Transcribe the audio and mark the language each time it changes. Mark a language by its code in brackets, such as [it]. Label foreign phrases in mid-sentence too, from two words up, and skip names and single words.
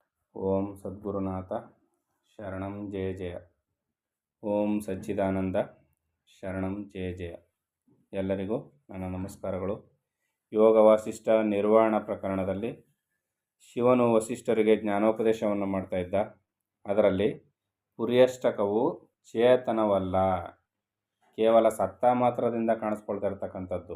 [sa] ಓಂ ಸದ್ಗುರುನಾಥ ಶರಣಂ ಜಯ ಜಯ. ಓಂ ಸಚ್ಚಿದಾನಂದ ಶರಣಂ ಜಯ ಜಯ. [kn] ಎಲ್ಲರಿಗೂ ನನ್ನ ನಮಸ್ಕಾರಗಳು. ಯೋಗ ವಾಸಿಷ್ಠ ನಿರ್ವಾಣ ಪ್ರಕರಣದಲ್ಲಿ ಶಿವನು ವಸಿಷ್ಠರಿಗೆ ಜ್ಞಾನೋಪದೇಶವನ್ನು ಮಾಡ್ತಾ ಇದ್ದ. ಅದರಲ್ಲಿ ಪುರ್ಯಷ್ಟಕವು ಚೇತನವಲ್ಲ, ಕೇವಲ ಸತ್ತ ಮಾತ್ರದಿಂದ ಕಾಣಿಸ್ಕೊಳ್ತಾ ಇರ್ತಕ್ಕಂಥದ್ದು.